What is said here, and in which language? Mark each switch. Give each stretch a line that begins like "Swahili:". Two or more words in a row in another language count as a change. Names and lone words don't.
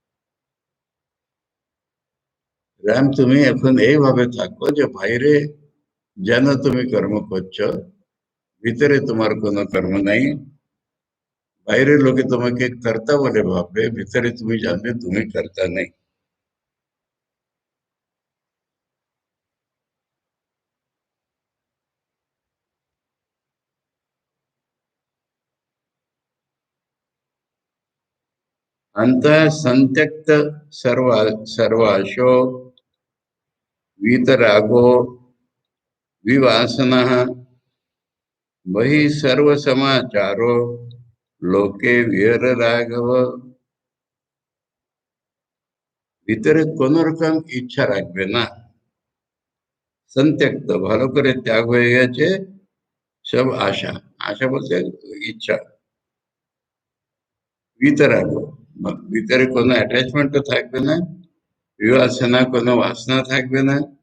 Bangla: রাম তুমি এখন এইভাবে থাকো যে বাইরে যেন তুমি কর্ম করছো, ভিতরে তোমার কোনো কর্ম নাই। বাইরের লোকে তোমাকে কর্তা বলে ভাববে, ভিতরে তুমি জানবে তুমি কর্তা নেই।
Sanskrit: अंतः संत्यक्त सर्वा सर्वाशो वीतरागो विवासनः वही सर्व समाचारो लोके वीर राघव।
Bangla: ভিতরে কোন রকম ইচ্ছা রাখবে না, संत्यक्त ভালো করে ত্যাগ হয়ে গেছে সব আশা। আশা বলতে ইচ্ছা। বিতরাগ, ভিতরে কোনো অ্যাটাচমেন্টও থাকবে না, বিবাসনা কোনো বাসনা থাকবে না।